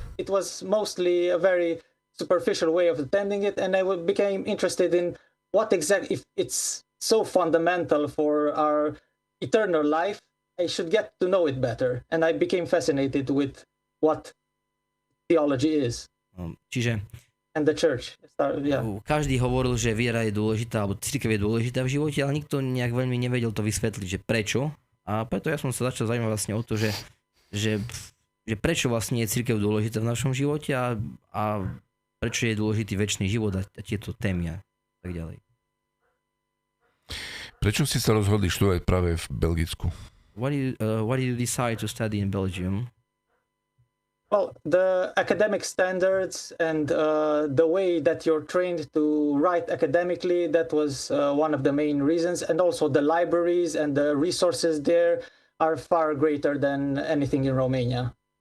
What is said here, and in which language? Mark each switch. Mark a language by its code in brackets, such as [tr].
[en] It was mostly a very superficial way of attending it, and I became interested in what exactly, if it's so fundamental for our eternal life, I should get to know it better. And I became fascinated with what theology is. [sk] Čiže [en] and the church. [sk] Každý hovoril, že viera je dôležitá, alebo cirkev je dôležitá v živote, ale nikto nejak veľmi nevedel to vysvetliť, že prečo. A preto ja som sa začal zaujímať vlastne o to, že prečo vlastne je cirkev dôležitá v našom živote a prečo je dôležitý večný život a tieto témy a tak ďalej. Prečo ste sa rozhodli študovať práve v Belgicku? [en] Why did you decide to study in Belgium? Well, the academic standards and the way that you're trained to write academically, that was one of the main reasons. And also the libraries and the resources there are far greater than anything in Romania.